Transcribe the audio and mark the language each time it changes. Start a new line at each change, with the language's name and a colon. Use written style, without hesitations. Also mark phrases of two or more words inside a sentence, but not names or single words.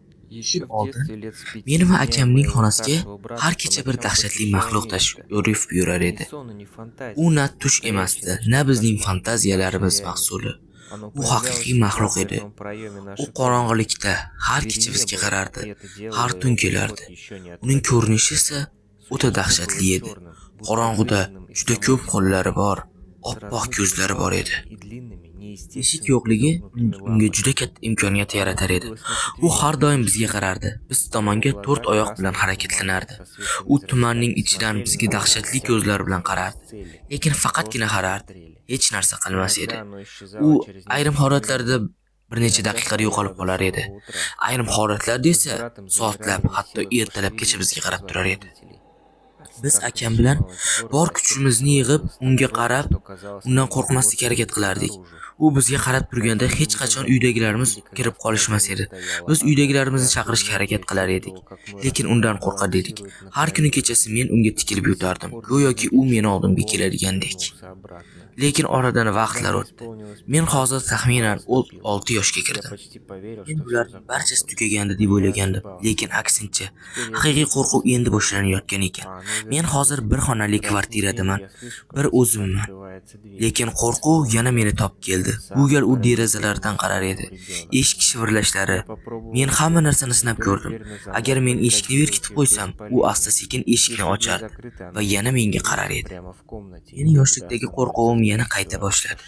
Uzbek: Yil
Russian: в
Uzbek: oldin
Russian: детстве лет с 5
Uzbek: meni va
Russian: меня и
Uzbek: akamning
Russian: моего
Uzbek: xonasiga
Russian: старшего брата
Uzbek: har kecha bir
Russian: поначалу
Uzbek: dahshatli
Russian: посещала
Uzbek: maxluq
Russian: нечто.
Uzbek: yurib yurar
Russian: Ни
Uzbek: edi.
Russian: сон и ни
Uzbek: U
Russian: фантазия,
Uzbek: na
Russian: а
Uzbek: tush
Russian: настоящий
Uzbek: emasdi, na
Russian: ночной
Uzbek: bizning
Russian: кошмар, ставший
Uzbek: fantaziyalarimiz mahsuli.
Russian: реальностью. Оно
Uzbek: U
Russian: появлялось
Uzbek: haqiqiy
Russian: всегда
Uzbek: maxluq
Russian: в
Uzbek: edi.
Russian: дверном проеме
Uzbek: U
Russian: нашей комнаты.
Uzbek: qorong'ilikda har
Russian: Двери
Uzbek: kecha
Russian: не
Uzbek: bizga
Russian: было,
Uzbek: qarardi,
Russian: и это
Uzbek: har
Russian: делало
Uzbek: tun
Russian: его приход
Uzbek: kelardi.
Russian: еще
Uzbek: Uning
Russian: неотвратимее.
Uzbek: ko'rinishi esa o'ta
Russian: Существо было
Uzbek: dahshatli edi.
Russian: черным, будто
Uzbek: Qorong'uda
Russian: вырезанным из
Uzbek: juda
Russian: самой
Uzbek: ko'p
Russian: земли,
Uzbek: qo'llari bor,
Russian: с
Uzbek: oppoq ko'zlari bor edi.
Russian: размытыми палцами и длинными,
Uzbek: Eshik
Russian: неестественно
Uzbek: yo'qligi
Russian: изогнутыми
Uzbek: unga
Russian: лапами.
Uzbek: juda katta imkoniyat
Russian: Оно
Uzbek: yaratar edi.
Russian: двигалось на
Uzbek: U har
Russian: четвереньках,
Uzbek: doim bizga
Russian: бесшумно,
Uzbek: qarardi. Biz
Russian: а его
Uzbek: tomonga
Russian: глаза,
Uzbek: to'rt oyoq bilan
Russian: красные, туманные,
Uzbek: harakatlanardi.
Russian: со
Uzbek: U
Russian: светлыми
Uzbek: tumanning
Russian: зрачками,
Uzbek: ichidan
Russian: смотрели
Uzbek: bizga
Russian: на нас без
Uzbek: dahshatli
Russian: всякого
Uzbek: ko'zlar bilan
Russian: вызова, без
Uzbek: qarardi.
Russian: цели.
Uzbek: Lekin faqatgina
Russian: Просто
Uzbek: qarardi.
Russian: смотрели.
Uzbek: Hech narsa qilmas edi.
Russian: Иногда оно
Uzbek: U
Russian: исчезало через
Uzbek: ayrim
Russian: несколько
Uzbek: holatlarda
Russian: минут,
Uzbek: bir necha
Russian: иногда
Uzbek: daqiqada
Russian: стояло
Uzbek: yo'qolib
Russian: до
Uzbek: qolar edi.
Russian: самого утра.
Uzbek: Ayrim holatlarda
Russian: Мы с
Uzbek: esa
Russian: братом замирали,
Uzbek: soatlab,
Russian: не в
Uzbek: hatto
Russian: силах
Uzbek: ertalabgacha
Russian: пошевелиться,
Uzbek: bizga qarab
Russian: позвать
Uzbek: turar edi.
Russian: родителей. От
Uzbek: Biz
Russian: страха
Uzbek: akam bilan
Russian: сжималось горло,
Uzbek: bor
Russian: а сердце
Uzbek: kuchimizni yig'ib,
Russian: становилось так
Uzbek: unga
Russian: громко,
Uzbek: qarab,
Russian: что казалось,
Uzbek: undan
Russian: оно вот-вот
Uzbek: qo'rqmaslikka harakat
Russian: вылетит
Uzbek: qilardik.
Russian: наружу.
Uzbek: U bizga qarab turganda
Russian: Каждое
Uzbek: hech
Russian: утро
Uzbek: qachon
Russian: мы
Uzbek: uydagilarimiz
Russian: приходили, когда
Uzbek: kirib
Russian: в
Uzbek: qolishmas
Russian: коридоре
Uzbek: edi.
Russian: стояла
Uzbek: Biz
Russian: она.
Uzbek: uydagilarimizni
Russian: Каждую
Uzbek: chaqirishga
Russian: ночь
Uzbek: harakat
Russian: я
Uzbek: qilar edik,
Russian: чувствовал, как мой
Uzbek: lekin
Russian: разум
Uzbek: undan qo'rqar edik.
Russian: балансирует на
Uzbek: Har kuni
Russian: краю.
Uzbek: kechasi men unga tikilib
Russian: До сих
Uzbek: yotardim,
Russian: пор не
Uzbek: go'yoki u
Russian: уверен,
Uzbek: meni
Russian: что он
Uzbek: oldimga
Russian: полностью
Uzbek: keladigandek.
Russian: вернулся обратно.
Uzbek: Lekin oradan
Russian: Когда
Uzbek: vaqtlar
Russian: мне
Uzbek: o'tdi.
Russian: исполнилось
Uzbek: Men
Russian: 15,
Uzbek: hozir
Russian: он
Uzbek: taxminan
Russian: снова наступил.
Uzbek: 6 yoshga
Russian: Я
Uzbek: kirdim.
Russian: почти поверил,
Uzbek: Men
Russian: что все
Uzbek: bularning barchasi
Russian: закончилось,
Uzbek: tugagandi
Russian: но
Uzbek: deb
Russian: я
Uzbek: o'ylagandim,
Russian: ошибался.
Uzbek: lekin aksincha,
Russian: Теперь я
Uzbek: haqiqiy
Russian: вижу
Uzbek: qo'rquv
Russian: сквозь
Uzbek: endi
Russian: него,
Uzbek: boshlanayotgan ekan.
Russian: а оно
Uzbek: Men hozir
Russian: вернулось.
Uzbek: bir xonali
Russian: Раз в
Uzbek: kvartiradaman,
Russian: неделю я слышу, как
Uzbek: bir
Russian: тихо
Uzbek: o'zimman.
Russian: открывается дверь.
Uzbek: Lekin qo'rquv yana meni topib keldi. Bu gal u derazalardan qarar edi. Eshik shivirlashlari. Men hamma narsani sinab ko'rdim. Agar men eshikni berkitib qo'ysam, u asta-sekin eshikni ochardi va yana menga qarar edi. Meni yoshlikdagi qo'rquvim yana qayta boshladi.